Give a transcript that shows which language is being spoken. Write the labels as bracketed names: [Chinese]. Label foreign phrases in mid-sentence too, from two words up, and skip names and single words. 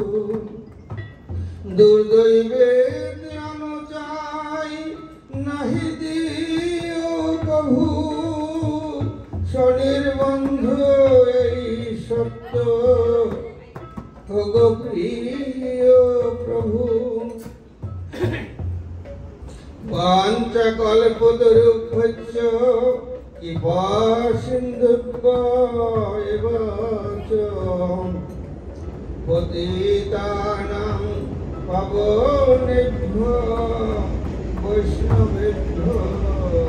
[Bangla] দুর্দৈবেতে আমি চাই নাহি দিও কভু স্বনির্বন্ধ এই সত্য ওগো প্রিয় প্রভু [Sanskrit] বাঞ্ছা কল্পতরুভ্যশ্চ কৃপা সিন্ধুভ্যেব চ পতিতানাং পাবনেভ্যো বৈষ্ণবেভ্যো